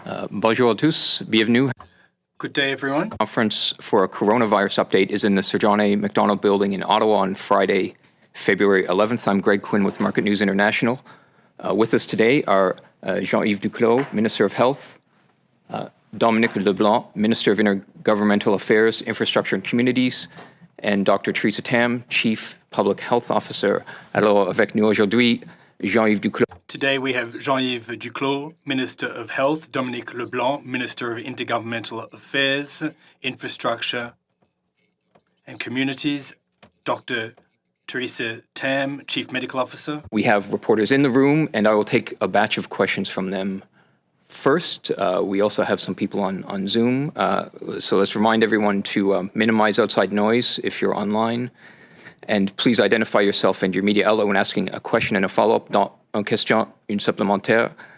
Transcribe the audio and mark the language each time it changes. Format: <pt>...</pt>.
<fr>Bonjour à tous, bienvenue.</fr> <en>Good day, everyone. Conference for a coronavirus update is in the Sir John A. Macdonald building in Ottawa on Friday, February 11th. I'm Greg Quinn with Market News International. With us today are Jean-Yves Duclos, Minister of Health, Dominique Leblanc, Minister of Intergovernmental Affairs, Infrastructure and Communities, and Dr. Theresa Tam, Chief Public Health Officer.</en> <fr>Alors, avec nous aujourd'hui, Jean-Yves Duclos.</fr> <en>Today we have Jean-Yves Duclos, Minister of Health, Dominique Leblanc, Minister of Intergovernmental Affairs, Infrastructure and Communities, Dr. Theresa Tam, Chief Medical Officer. We have reporters in the room, and I will take a batch of questions from them first. We also have some people on Zoom, so let's remind everyone to minimize outside noise if you're online. And please identify yourself and your media outlet when asking a question and a follow-up.</en> <fr>Dans une question, une supplémentaire.</fr>